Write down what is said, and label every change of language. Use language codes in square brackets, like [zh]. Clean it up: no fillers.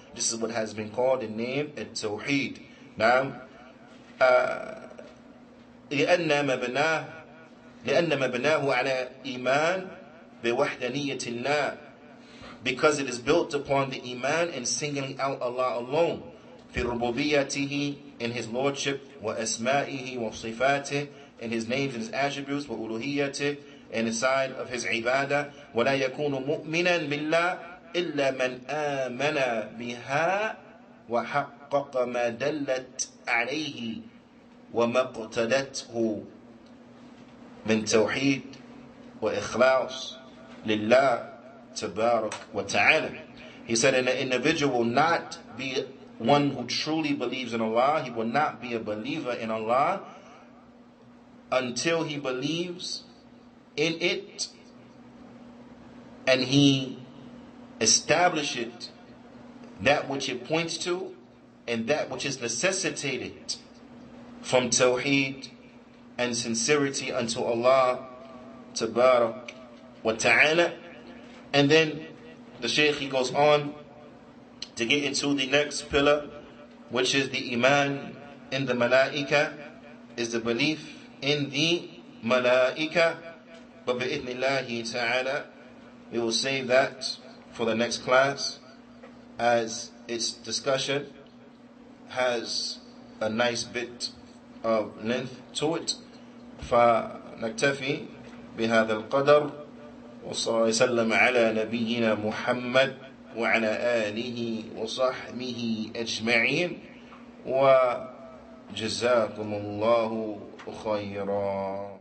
[en] This is what has been called and named at-Tawheed. Now, [ar] لأن مبناه على إيمان بوحدانية الله, [en] because it is built upon the iman and singling out Allah alone, [ar] في ربوبيته, [en] in His lordship, [ar] وأسمائه وصفاته, [en] in His names and His attributes, [ar] وألوهيته, [en] and the side of His ibadah. [ar] ولا يكون مؤمنا بالله إلا من آمن بها وحقق ما دلت عليه وما اقتدته من توحيد وإخلاص لله تبارك وتعالى. [en] He said, an individual will not be one who truly believes in Allah. He will not be a believer in Allah until he believes in it and he establishes that which it points to and that which is necessitated from tawheed and sincerity unto Allah tabarak wa ta'ala. And then the Shaykh, he goes on to get into the next pillar, which is the iman in the malaika, is the belief in the malaika. But bi'idhnillahi ta'ala, we will save that for the next class, as its discussion has a nice bit of length to it. [ar] فنكتفي بهذا القدر، وصلى الله وسلم على نبينا محمد وعلى آله وصحبه أجمعين، وجزاكم الله خيرا.